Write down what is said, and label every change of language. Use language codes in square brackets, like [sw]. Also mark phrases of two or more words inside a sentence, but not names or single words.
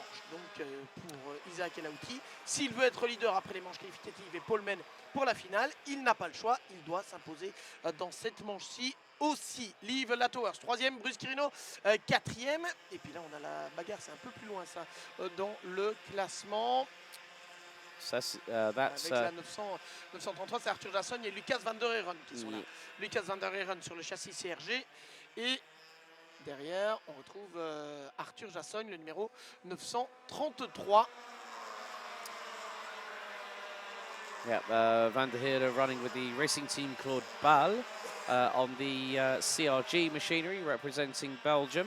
[fr] Donc pour Isaac Elaouti, s'il veut être leader après les manches qualificatives et poleman pour la finale, il n'a pas le choix, il doit s'imposer dans cette manche-ci aussi. Liv Latowers, 3e, Bruce Quirino, 4e. Et puis là, on a la bagarre, c'est un peu plus loin ça, dans le classement. That's, Avec la 933, c'est Arthur Jasson et Lucas van der Heeren qui sont là. Lucas van der Heeren sur le châssis CRG. Et derrière, on retrouve Arthur Jasson, le numéro 933. [en] Yeah, Van der Heerde running with the racing team Claude Ball on the CRG machinery representing Belgium.